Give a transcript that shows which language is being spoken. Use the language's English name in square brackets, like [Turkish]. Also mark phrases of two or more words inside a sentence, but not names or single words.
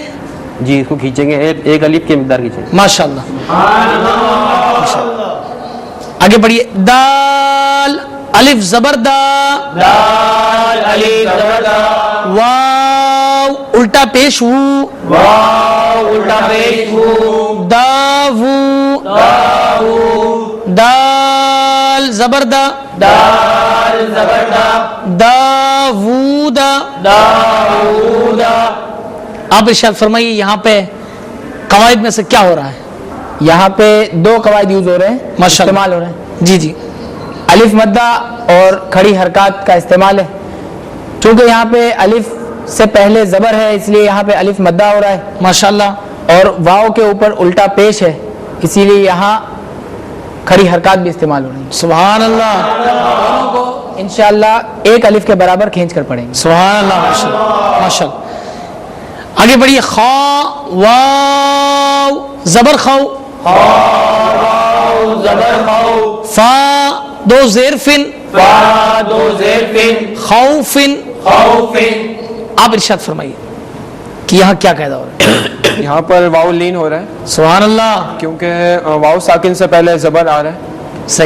[Urdu] جی اس کو کھینچیں گے, ایک الف کی مقدار کھینچیں گے. [Arabic] ماشاء اللہ. [Urdu] آگے بڑھیے. دال الف زبر دا, دال الف زبر دا, واو الٹا پیش وو, واو الٹا پیش وو, [Arabic] دا وو, داو, [Urdu] دال زبر دا, دال زبر دا, [Arabic] دا وو دا. داودا. [Urdu] آپ ارشاد فرمائیے یہاں پہ قواعد میں سے کیا ہو رہا ہے؟ یہاں پہ دو قواعد یوز ہو رہے ہیں, [Arabic] ماشاء اللہ. [Urdu] استعمال ہو رہے ہیں. جی جی الف مدہ اور کھڑی حرکات کا استعمال ہے. چونکہ یہاں پہ الف سے پہلے زبر ہے اس لیے یہاں پہ الف مدہ ہو رہا ہے, [Arabic] ماشاء اللہ. [Urdu] اور واو کے اوپر الٹا پیش ہے اسی لیے یہاں کھڑی حرکات بھی استعمال ہو رہی ہیں. [Arabic] سبحان اللہ. [Urdu] دونوں کو انشاءاللہ ایک الف کے برابر کھینچ کر پڑھیں گے. [Arabic] سبحان اللہ ماشاء اللہ ماشاء اللہ. [Urdu] آگے بڑھیے. خا واو زبر خو, واو زبر خو, فا دو زیر فن, فا دو زیر فن, [Arabic] خوفن. خوفن. [Urdu] آپ ارشاد فرمائیے کہ یہاں کیا قاعدہ ہو رہا ہے؟ یہاں پر واو لین ہو رہا ہے [Arabic] سبحان اللہ. [Urdu] کیونکہ واو ساکن سے پہلے زبر آ رہا ہے صحیح.